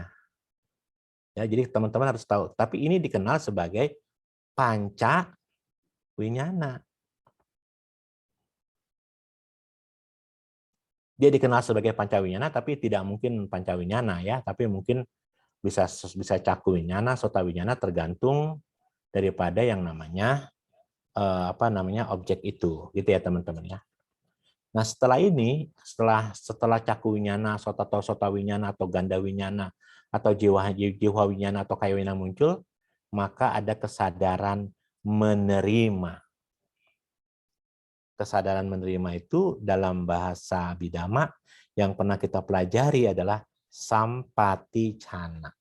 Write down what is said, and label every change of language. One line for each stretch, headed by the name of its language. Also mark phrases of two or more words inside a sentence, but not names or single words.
Indonesian: Ya, jadi teman-teman harus tahu. Tapi ini dikenal sebagai
Pali: panca winyana.
Indonesian: Dia dikenal sebagai
Pali: panca winyana,
Indonesian: tapi tidak mungkin
Pali: panca winyana
Indonesian: ya, tapi mungkin bisa
Pali: caku winyana, sota winyana,
Indonesian: tergantung daripada yang namanya objek itu, gitu ya teman-teman ya. Nah setelah ini, setelah
Pali: caku winyana, sota winyana
Indonesian: atau
Pali: ganda winyana
Indonesian: atau
Pali: jiwa winyana
Indonesian: atau
Pali: kaya winyana
Indonesian: muncul, maka ada kesadaran menerima. Kesadaran menerima itu dalam bahasa Abhidhamma yang pernah kita pelajari adalah sampaticana.